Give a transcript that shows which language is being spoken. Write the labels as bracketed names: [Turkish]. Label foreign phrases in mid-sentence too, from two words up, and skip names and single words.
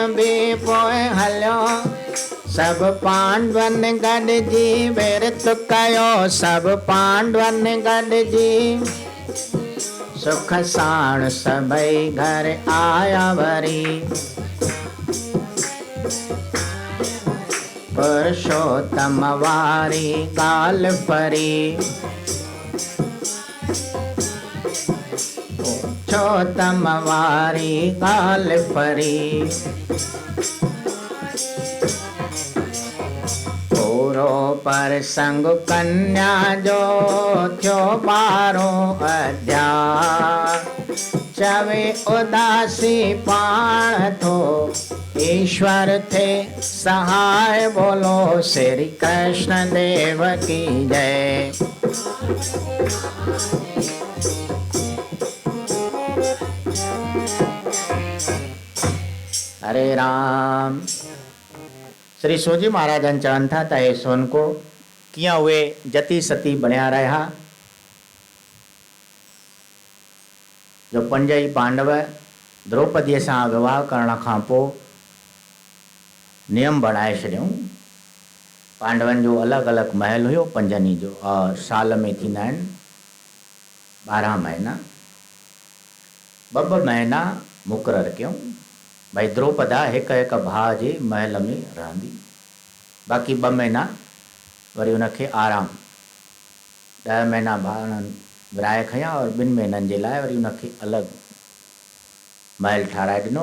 [Sindhi] बि पोइ हलियो, सब पांडवनि गॾिजी विरत कयो, सब पांडवनि गॾिजी, सुख साण सभई घर आया वरी, पुरुषोत्तम वारी ॻाल्हि फरी, पुरुषोत्तम वारी ॻाल्हि फरी। पूरो प्रसंग कन्या जो थियो 12 अध्याय, चवे उदासी पाण थो ईश्वर थे सहाय। बोलो श्री कृष्ण देव की जय। हरे राम। श्री सूजी महाराजन चवनि था त हे सोनको कीअं उहे जती सती बणिया रहिया, जो 5 ई पांडव द्रौपदीअ सां विवाह करण खां पोइ नियम बणाए छॾियऊं। पांडवनि जो अलॻि अलॻि महल हुयो 5 ई जो, और साल में थींदा आहिनि 12 महीना। ॿ महीना मुक़ररु कयूं भई द्रौपदा हिक हिक भाउ जे महल में रहंदी, बाक़ी 2 महीना वरी उनखे आराम, 10 महीना भाउरनि विराए खयां और 2 महीननि जे लाइ वरी उनखे अलॻि महल ठाराए ॾिनो।